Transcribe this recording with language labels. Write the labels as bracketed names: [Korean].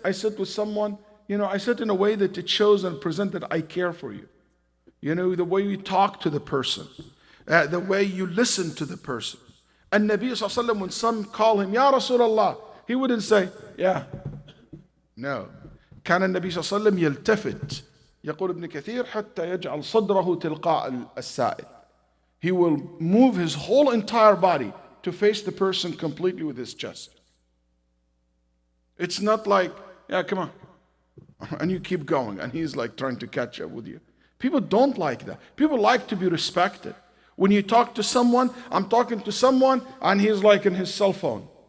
[English] I sit with someone, you know, I sit in a way that it shows and presents that I care for you. You know, the way you talk to the person, the way you listen to the person. And Nabi sallallahu alaihi wasallam, when some call him, Ya Rasulullah, he wouldn't say, yeah. No. [Arabic] كان النبي صلى الله عليه وسلم يلتفت يقول ابن كثير حتى يجعل صدره تلقاء السائل. [English] He will move his whole entire body to face the person completely with his chest. It's not like, yeah, come on. And you keep going and he's like trying to catch up with you. People don't like that. People like to be respected. When you talk to someone, I'm talking to someone and he's like in his cell phone.